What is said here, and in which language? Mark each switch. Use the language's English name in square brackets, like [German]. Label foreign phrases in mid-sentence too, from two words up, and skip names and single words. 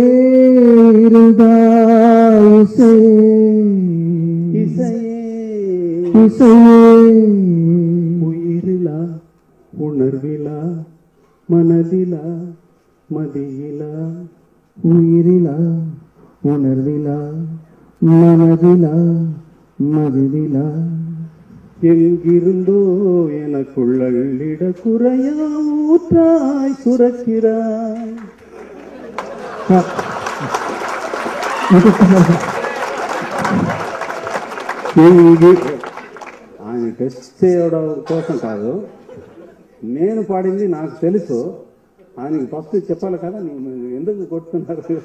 [Tamil] இருந்தாய் இசையே, இசையே, இசையே, உயிரிலா உணர்விலா மனதிலா மதியிலா, உயிரிலா உணர்விலா மனதிலா மதியிலா, எங்கிருந்தோ எனக்குள் அள்ளிட குறையா ஊற்றாய் சுரக்கிறாய். [Telugu] ఆయన టెస్ట్ చేయడం కోసం కాదు, నేను పాడింది నాకు తెలుసు. ఆయనకి ఫస్ట్ చెప్పాలి కదా, ఎందుకు కొట్టుకున్నారు?